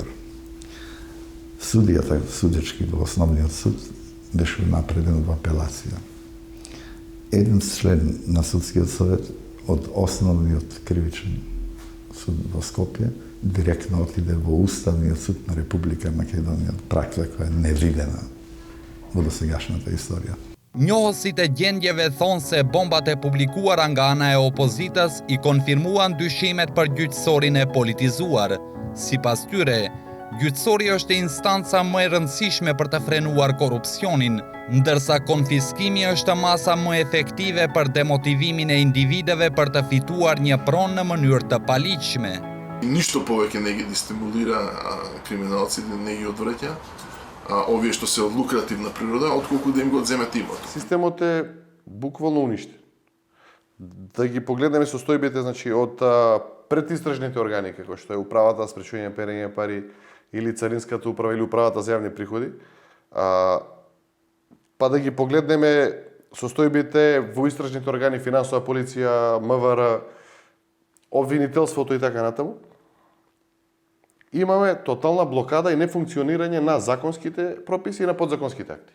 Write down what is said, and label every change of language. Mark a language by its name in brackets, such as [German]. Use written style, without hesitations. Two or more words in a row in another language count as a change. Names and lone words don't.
[Macedonian] Судијата, судечки во основниот суд, беше напреден во апелација. Еден член на судскиот совет од основниот кривичен суд во Скопје директно отиде во Уставниот суд на Република Македонија, пракса која е невидена во досегашната историја. [Albanian] Njohësit e gjendjeve thonë se bombat e publikuara nga ana e opozitës I konfirmuan dyshimet për gjyqësorin e politizuar. Sipas tyre, Gjyqësori është instanca më e rëndësishme për të frenuar korrupsionin, ndërsa konfiskimi është masa më efektive për demotivimin e individëve për të fituar një pronë në mënyrë të paligjshme. [Macedonian] Ништо повеќе не ги стимулира криминалците, не ги одвраќа овие што се од лукративна природа, отколку да им го одземат имот. Системот е буквално уништен. Да ги погледнеме состојбите, значи од предистражните органи, како што е управата за спречување перење пари или царинската управа или управата за јавни приходи, па да ги погледнеме состојбите во истражните органи, финансова полиција, МВР, обвинителството и така натаму, имаме тотална блокада и нефункционирање на законските прописи и на подзаконските акти.